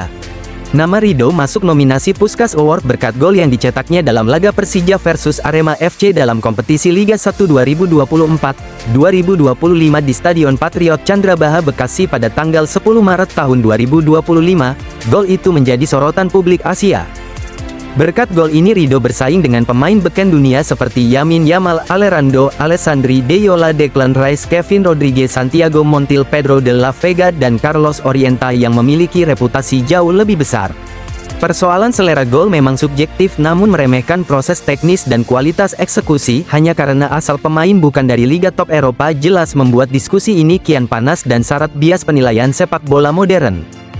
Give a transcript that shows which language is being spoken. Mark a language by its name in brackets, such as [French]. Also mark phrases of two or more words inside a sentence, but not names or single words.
[Indonesian] Nama Ridho masuk nominasi Puskás Award berkat gol yang dicetaknya dalam laga Persija versus Arema FC dalam kompetisi Liga 1 2024-2025 di Stadion Patriot Candrabaga Bekasi pada tanggal 10 Maret tahun 2025. Gol itu menjadi sorotan publik Asia. Berkat gol ini Ridho bersaing dengan pemain beken dunia seperti Lamine Yamal, Alejandro, Alessandri Deyola, Declan Rice, Kevin Rodriguez, Santiago Montiel, Pedro de la Vega, dan Carlos Orienta yang memiliki reputasi jauh lebih besar. Persoalan selera gol memang subjektif, namun meremehkan proses teknis dan kualitas eksekusi hanya karena asal pemain bukan dari liga top Eropa jelas membuat diskusi ini kian panas dan syarat bias penilaian sepak bola modern.